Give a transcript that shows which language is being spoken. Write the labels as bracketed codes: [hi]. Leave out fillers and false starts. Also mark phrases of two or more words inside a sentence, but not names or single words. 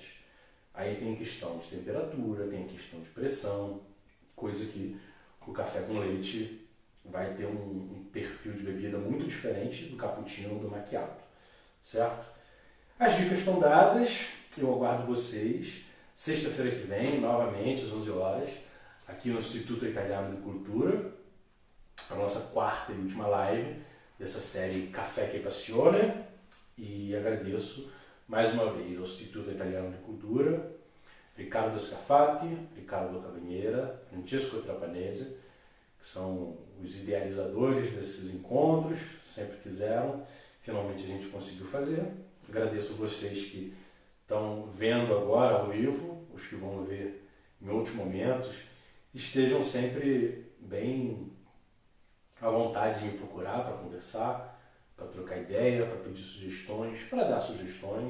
[pt] Aí tem questão de temperatura, tem questão de pressão, coisa que o café com leite vai ter um perfil de bebida muito diferente do cappuccino ou do macchiato, certo? As dicas estão dadas, eu aguardo vocês sexta-feira que vem, novamente, às 11 horas, aqui no Instituto Italiano de Cultura, a nossa quarta e última live dessa série Café che Passione, e agradeço mais uma vez ao Instituto Italiano de Cultura, Riccardo Scafati, Riccardo Cavaniera, Francesco Trapanese, que são os idealizadores desses encontros, sempre quiseram, finalmente a gente conseguiu fazer. Agradeço a vocês que estão vendo agora ao vivo, os que vão ver em outros momentos, estejam sempre bem à vontade de me procurar para conversar, para trocar ideia, para pedir sugestões, para dar sugestões.